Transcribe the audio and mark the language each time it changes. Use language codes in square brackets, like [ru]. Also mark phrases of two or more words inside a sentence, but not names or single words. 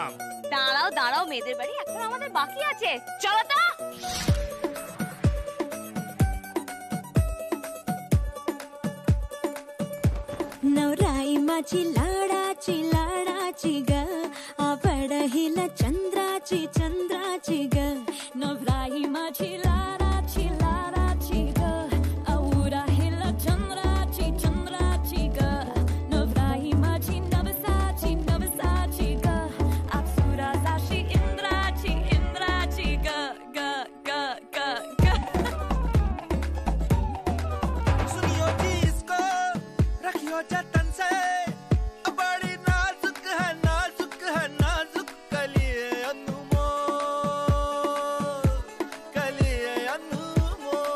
[bn] দাঁড়াও দাঁড়াও, মেয়েদের বাড়ি এখন আমাদের বাকি আছে। চলো তো। [mr] नवराई माझी लाडाची लाडाची ग आवड हिला चंद्राची चंद्राची ग नवराई माझी लाडाची लाडाची ग आवडा हिला चंद्राची चंद्राची ग नवराई माझी नवसाची नवसाची ग अप्सरा जाशी इंद्राची इंद्राची ग ग ग ग ग [hi] सुनियो जी इसको रखियो जतन से बड़ी नाजुक है नाजुक कलिए अनमोल कलिए अनमोल।